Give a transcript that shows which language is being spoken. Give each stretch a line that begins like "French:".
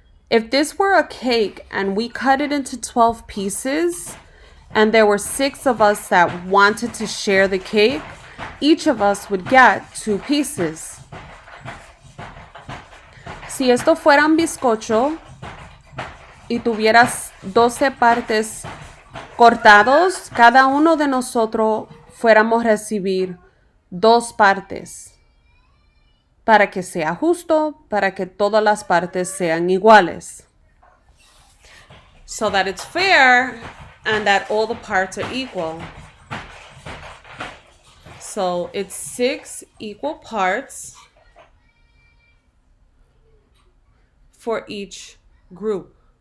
English: If this were a cake and we cut it into 12 pieces and there were 6 of us that wanted to share the cake, each of us would get 2 pieces.
Spanish: Si esto fuera un bizcocho y tuvieras 12 partes cortados, cada uno de nosotros fuéramos a recibir 2 partes para que sea justo, para que todas las partes sean iguales.
English: So that it's fair and that all the parts are equal. So it's 6 equal parts for each group.